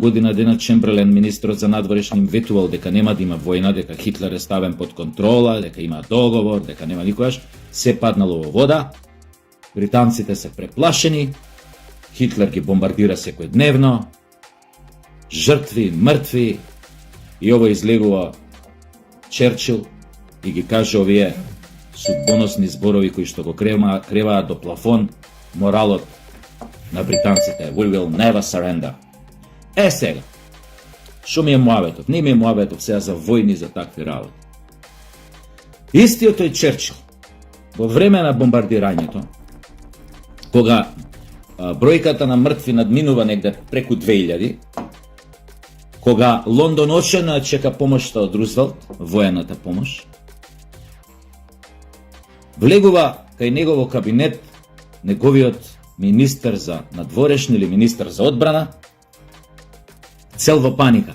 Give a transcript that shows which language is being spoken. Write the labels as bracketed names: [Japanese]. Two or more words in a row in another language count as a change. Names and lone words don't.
[Macedonian] година дена Чемберлен, министрот за надворешни, им ветувал дека нема да има војна, дека Хитлер е ставен под контрола, дека има договор, дека нема никогаш, се паднало во вода, британците се преплашени, Хитлер ги бомбардира секојдневно, жртви, мртви, и ово излегува Черчил и ги каже овие судбоносни зборови кои што го креваат до плафон моралот на британците. [English] We will never surrender. [Macedonian] Сега, шо ми е муаветот? Не ми е муаветот сега за војни, за такви работи. Истиот тој Черчил, во време на бомбардирањето, кога бројката на мртви надминува негде преку 2000, кога Лондон очено чека помошта од Рузвелт, воената помош, влегува кај негово кабинет неговиот министер за надворешни или министер за одбрана, цел во паника.